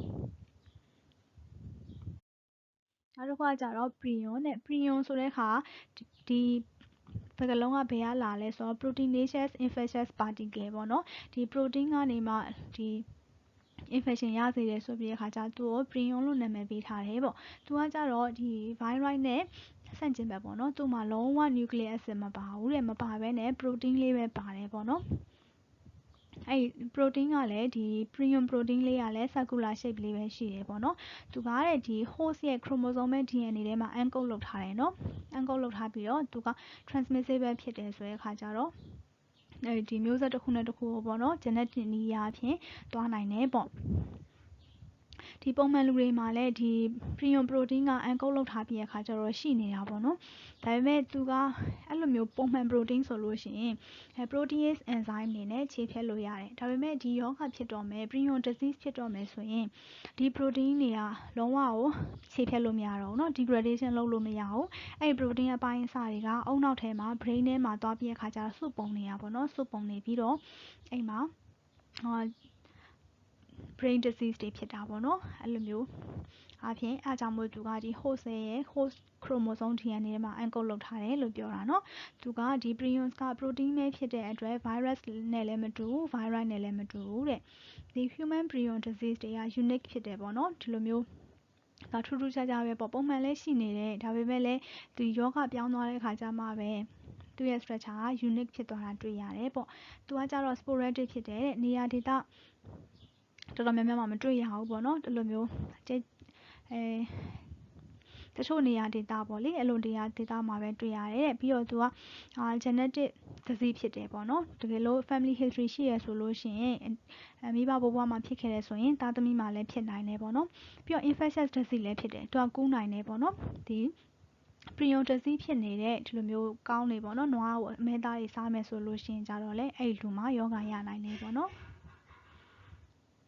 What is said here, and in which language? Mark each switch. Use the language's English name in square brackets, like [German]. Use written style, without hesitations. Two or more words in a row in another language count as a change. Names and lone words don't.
[Burmese] နောက်တစ်ခုကကြတော့ prion တဲ့ prion ဆိုတဲ့အခါဒီစကားလုံးကဘယ်ကလာလဲဆိုတော့ [English] proteinaceous infectious particle [Burmese] ပေါ့နော်ဒီ protein ကနေမှဒီ infection ရစေတယ်ဆိုပြီးတဲ့အခါကျသူ့ကို prion လို့နာမည်ပေးထားတယ်ပေါ့သူကကြတော့ဒီ virus နဲ့ဆန့်ကျင်ဘက်ပေါ့နော်သူ့မှာလုံးဝ [English] nucleic acid [Burmese] မပါဘူးတဲ့မပါဘဲနဲ့ protein လေးပဲပါတယ်ပေါ့နော်အဲ့ protein ကလည်းဒီ [English] prion protein [Burmese] လေးကလည်း [English] circular shape [Burmese] လေးပဲရှိတယ်ပေါ့နော်သူကတဲ့ဒီ host ရဲ့ [English] chromosomal DNA [Burmese] ထဲမှာ encode လုပ် ထားတယ်နော် encode လုပ်ထားပြီးတော့သူက transmissible ဖြစ်တယ်ဆိုတဲ့အခါကျတော့ဒီမျိုးဆက်တစ်ခုနဲ့တစ်ခုကိုပေါ့နော် genetic နည်းအရဖြင့်သွားနိုင်တယ်ပေါ့ ဒီပုံမှန်လူတွေမှာလည်းဒီ [English] prion protein [Burmese] က encode လုပ်ထားပြီးတဲ့အခါကျတော့ရှိနေတာပေါ့နော်ဒါပေမဲ့သူကအဲ့လိုမျိုးပုံမှန် protein ဆိုလို့ရှိရင် [English] protease enzyme [Burmese] အနေနဲ့ခြေဖျက်လို့ရတယ်ဒါပေမဲ့ဒီရောဂါဖြစ်တော့မယ် [English] prion disease [Burmese] ဖြစ်တော့မယ်ဆိုရင်ဒီ protein တွေကလုံးဝကိုခြေဖျက်လို့မရတော့ဘူးเนาะ degradation လုပ်လို့မရဘူးအဲ့ protein အပိုင်းအစတွေကအုံနောက်ထဲမှာ brain ထဲမှာသွားပြီးတဲ့အခါကျတော့စုပုံနေတာပေါ့နော်စုပုံနေပြီးတော့အဲ့မှာ [English] brain disease [Burmese] တွေဖြစ်တာပေါ့နော်အဲ့လိုမျိုးအားဖြင့်အားကြောင့်မို့သူကဒီ host ရဲ့ [English] host chromosome DNA [Burmese] ထဲမှာ encode လုပ်ထားတယ်လို့ပြောတာ เนาะသူကဒီ prions က protein ပဲဖြစ်တဲ့အတွက် virus နဲ့လည်းမတူဘူး virus နဲ့လည်းမတူဘူးတဲ့ဒီ [English] human prion disease [Burmese] တွေက unique ဖြစ်တယ်ပေါ့နော်ဒီလိုမျိုးဒါထူးထူးခြားခြားပဲပေါ့ပုံမှန်လည်းရှိနေတယ်ဒါပေမဲ့လည်းဒီယောဂပြောင်းသွားတဲ့ခါကျမှပဲသူ့ရဲ့ structure က unique ဖြစ်သွားတာတွေ့ရတယ်ပေါ့သူကကြတော့ sporadic ဖြစ်တယ်တဲ့နေရာဒေသတော်တော်များများမှာမတွေ့ရဘူးပေါ့နော်ဒီလိုမျိုး တချို့နေရာဒေသပေါ့လေအဲ့လိုနေရာဒေသမှာပဲတွေ့ရတယ်တဲ့ပြီးတော့သူက [English] genetic disease [Burmese] ဖြစ်တယ်ပေါ့နော်တကယ်လို့ [English] family history [Burmese] ရှိရဆိုလို့ရှိရင်မိဘဘိုးဘွားမှာဖြစ်ခဲ့တယ်ဆိုရင်သားသမီးမှာလည်းဖြစ်နိုင်တယ်ပေါ့နော်ပြီးတော့ [English] infectious disease [Burmese] လည်းဖြစ်တယ်သူကကူးနိုင်တယ်ပေါ့နော်ဒီ [English] prion disease [Burmese] ဖြစ်နေတဲ့ဒီလိုမျိုးကောင်းနေပေါ့နော်နွားကိုအမဲသားတွေစားမယ်ဆိုလို့ရှိရင်ကြတော့လေအဲ့လူမှာယောဂရနိုင်တယ်ပေါ့နော်